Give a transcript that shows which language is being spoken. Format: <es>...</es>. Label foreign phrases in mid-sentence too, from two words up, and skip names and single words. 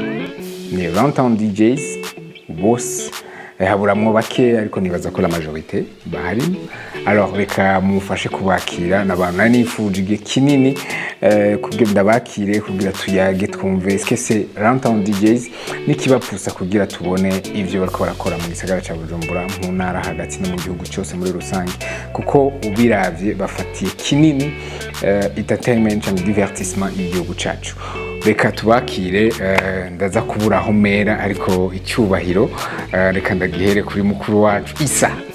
<rn>Ni RUNTOWN DJ'S boss haburamwo bake ariko nibaza ko</rn> <fr>la majorité</fr> <rn>bahari. Alors reka mufashe kubakira n'abantu nani nifujije kinini kugira ndabakire kugira tuyage twumve</rn> <fr>est-ce que c'est</fr> <rn>RUNTOWN DJ'S nikibapusa kugira tubone ivyo bariko barakora mu gisagara cya Bujumbura mu ntara hagati no mu gihugu cyose muri rusange kuko ubiravye bafatiye kinini</rn> <en>entertainment and</en> <rn>divertissement y'igihugu cyacu. Reka tubakire ndaza kubura aho mera ariko icyubahiro reka ndagihere kuri mukuru wacu Isa.</rn>